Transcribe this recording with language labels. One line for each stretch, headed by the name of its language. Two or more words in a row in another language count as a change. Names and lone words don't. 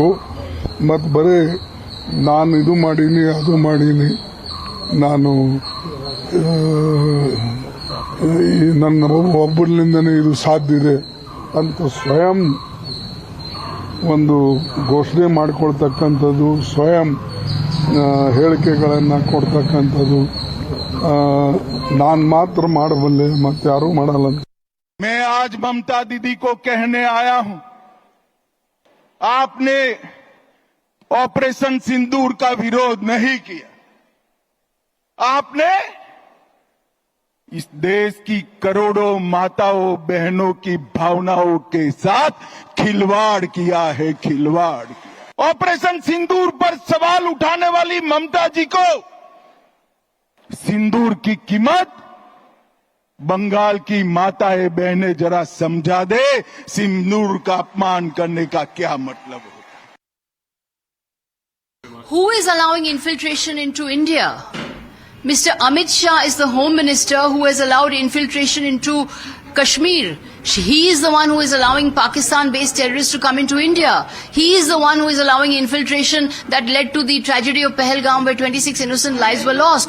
Kannada: ಮತ್ತು ಬರೀ ನಾನು ಇದು ಮಾಡೀನಿ ಅದು ಮಾಡೀನಿ, ನಾನು ನನ್ನ ಒಬ್ಬರಿಂದನೇ ಇದು ಸಾಧ್ಯ ಇದೆ ಅಂತ ಸ್ವಯಂ ಒಂದು ಘೋಷಣೆ ಮಾಡಿಕೊಳ್ತಕ್ಕಂಥದ್ದು, ಸ್ವಯಂ ಹೇಳಿಕೆಗಳನ್ನು ಕೊಡ್ತಕ್ಕಂಥದ್ದು ನಾನು ಮಾತ್ರ ಮಾಡಬಲ್ಲೆ, ಮತ್ತಾರೂ ಮಾಡಲ್ಲ.
Hindi: मैं आज ममता दीदी को कहने आया हूं, आपने ऑपरेशन सिंदूर का विरोध नहीं किया, आपने इस देश की करोड़ों माताओं बहनों की भावनाओं के साथ खिलवाड़ किया है, खिलवाड़ किया। ऑपरेशन सिंदूर पर सवाल उठाने वाली ममता जी को सिंदूर की कीमत बंगाल की माताएं बहनें जरा समझा दे, सिंदूर का अपमान करने का क्या मतलब होता है।
English: Who is allowing infiltration into India? Mr. Amit Shah is the Home Minister who has allowed infiltration into Kashmir. He is the one who is allowing Pakistan-based terrorists to come into India. He is the one who is allowing infiltration that led to the tragedy of Pahalgam where 26 innocent lives were lost.